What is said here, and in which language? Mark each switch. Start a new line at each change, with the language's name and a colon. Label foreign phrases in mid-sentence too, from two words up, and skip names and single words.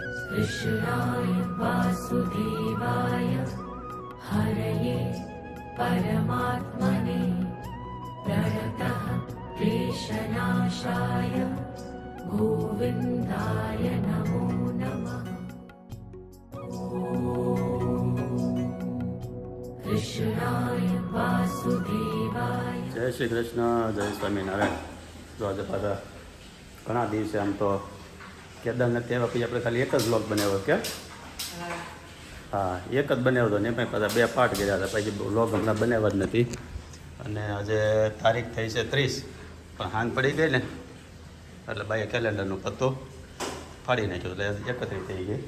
Sanskrit: कृष्णाय वासुदेवाय हरये परमात्मने प्रणतः क्लेशनाशाय गोविन्दाय नमो नमः। कृष्णाय वासुदेवाय।
Gujarati: જય શ્રી કૃષ્ણ, જય સ્વામિનારાયણ. જો આજે પાછા ઘણા દિવસે આમ તો કેદારનાથ ત્યાં પછી આપણે ખાલી એક જ બ્લોગ બનાવ્યો કે હા એક જ બનાવ્યો હતો ને પણ પાછા 2 પાર્ટ કર્યા હતા. પછી બ્લોગ હમણાં બનાવ્યા જ નથી. અને આજે તારીખ થઈ છે 30, પણ હાન પડી ગઈ ને એટલે બાઈએ કેલેન્ડરનો પત્તો ફાડી નાખ્યો એટલે 31 થઈ ગઈ.